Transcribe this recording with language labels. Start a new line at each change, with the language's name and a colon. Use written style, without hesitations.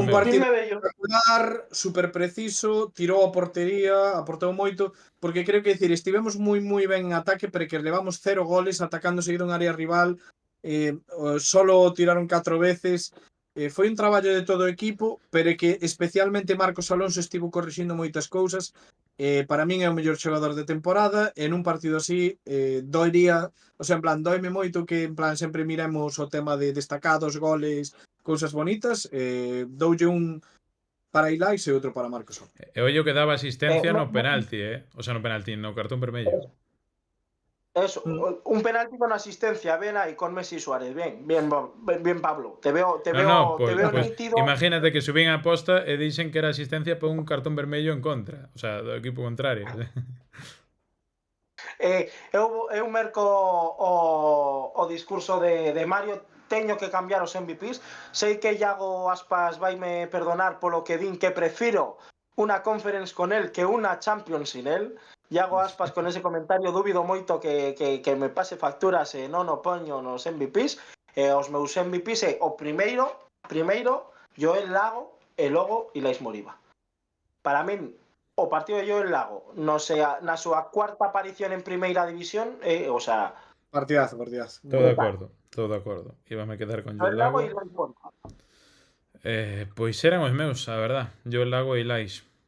Galician: un partido espectacular, super preciso, tirou a portería, aportou moito, porque creo que decir, estivemos moi ben en ataque, pero que levamos 0 goles atacando seguido en área rival, solo tiraron 4 veces. Foi un traballo de todo o equipo, pero que especialmente Marcos Alonso estivo corrixindo moitas cousas. Para min é o mellor xogador de temporada, e nun partido así doería, o sea, en plan, doime moito que en plan sempre miremos o tema de destacados, goles, cousas bonitas, doulle un para Ilais e outro para Marcos Olmo. E ollo que daba asistencia no, no penalti, O sea, no penalti, no cartón vermello.
Spanish: Eso, un penalti con asistencia, ven ahí con Messi y Suárez. Bien, Pablo. Te veo Pues nítido.
Galician: imagínate que subín a posta e dixen que era asistencia por un cartón vermello en contra. O sea, do equipo contrario. Eu merco o discurso de Mario. Teño que cambiar os MVPs. Sei que Iago Aspas vaime perdonar polo que din que prefiro unha conference con él que unha Champions sin él. Iago Aspas con ese comentario dubido moito que me pase facturas e non o poño nos MVPs. Os meus MVPs é o primeiro Joel Lago e logo Ilais Moriba. Para min o partido de Joel Lago na súa cuarta aparición en primeira división, o sea, Partidazo. Todo de acordo. Íbame a quedar con Joel Lago Lago. e Ilais Moriba. Pois eran os meus, a verdad. Joel Lago e Ilais.